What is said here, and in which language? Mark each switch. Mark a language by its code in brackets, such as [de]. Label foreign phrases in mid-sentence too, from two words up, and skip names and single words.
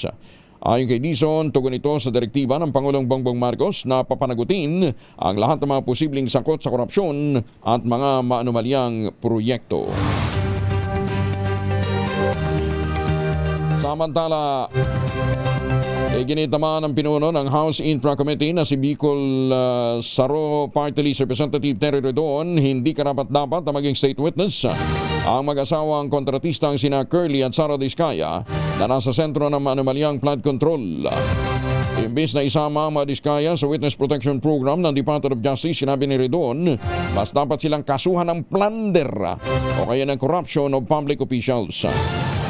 [tl] Ayon kay Dizon, tugon ito sa direktiba ng Pangulong Bongbong Marcos na papanagutin ang lahat ng mga posibleng sakot sa korupsyon at mga maanumalyang proyekto. Samantala, iginit naman ang pinuno ng House Infra Committee na si Bicol Saro Party List Representative Terry Redon hindi karapat-dapat na maging [en] state witness [tl] ang mag-asawang kontratistang sina Curly at Sara Diskaya na nasa sentro ng anomalyang [en] flood control. [tl] Imbis na isama ang mga Diskaya sa Witness Protection Program ng Department of Justice, sinabi ni Redon, mas dapat silang kasuhan ng plunder o kaya ng [en] corruption of public officials.